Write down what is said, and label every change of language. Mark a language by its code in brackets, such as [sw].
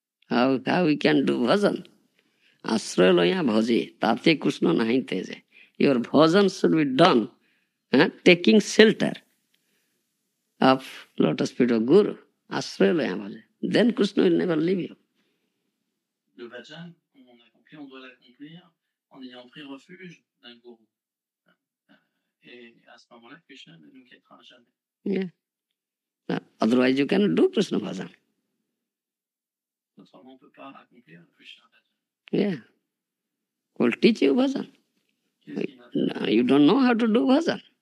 [en] How we can do bhajan? [bn] Ashraya loya bhaji, tate Krishna nahi teje. [en] Your bhajan should be done, taking shelter of lotus feet of Guru. [bn] Ashraya loya bhaji. [en] Then Krishna will never leave you. [fr] Le bhajan, on doit l'accomplir en ayant pris refuge d'un gourou. Et à ce moment-là, Krishna ne nous quittera jamais. [en] Yeah. Otherwise you cannot do Krishna bhajan. [fr] Autrement, on ne peut pas accomplir le Krishna bhajan. [en] Yeah. Will teach you bhajan. No, you don't know how to do bhajan.